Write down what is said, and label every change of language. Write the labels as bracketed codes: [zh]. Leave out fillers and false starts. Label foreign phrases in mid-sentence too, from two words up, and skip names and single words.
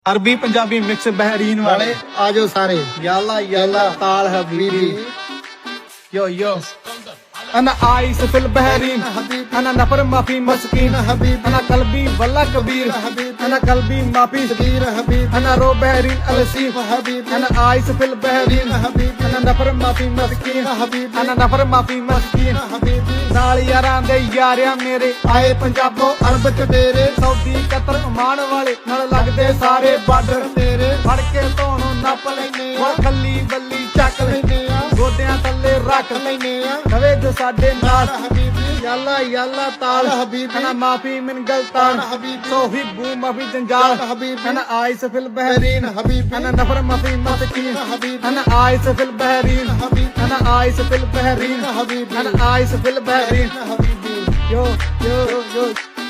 [pa] ਅਰਬੀ ਪੰਜਾਬੀ ਮਿਕਸ ਬਹਿਰੀਨ ਵਾਲੇ ਆਜੋ ਸਾਰੇ [ar] يلا يلا تعال حبيبي يو يو أنا عايش في البحرين أنا نفر ما في مسكين أنا قلبي والله كبير أنا قلبي ما في صغير أنا رو بحرين السيف أنا عايش في البحرين أنا نفر ما في مسكين أنا نفر ما في مسكين [pa] ਨਾਲ ਯਾਰਾਂ ਦੇ ਯਾਰਿਆਂ ਮੇਰੇ ਆਏ ਪੰਜਾਬੋਂ ਅਰਬ ਚ ਡੇਰੇ ਸਊਦੀ ਕਤਰ ਓਮਾਨ ਵਾਲੇ ਨਾਲ ਲੱਗਦੇ ਸਾਰੇ ਬਾਰਡਰ ਤੇਰੇ ਫੜ ਕੇ ਧੋਣੋਂ ਨੱਪ ਲੈਨੇ ਆ ਖੱਲੀ ਬੱਲੀ ਚੱਕ ਲੈਨੇ ਆ ਗੋਡਿਆਂ ਥੱਲੇ ਰੱਖ ਲੈਨੇ ਆ ਕਵੇ ਜੋ ਸਾਡੇ ਨਾਲ [ar] حبيبي يلا يلا تعال حبيبي أنا ما في من غلطان حبيبي صاحبو ما في جنجال حبيبي أنا عايش في البحرين حبيبي أنا نفر ما في مسكين حبيبي أنا عايش في البحرين حبيبي أنا عايش في البحرين حبيبي أنا عايش في البحرين حبيبي yo yo yo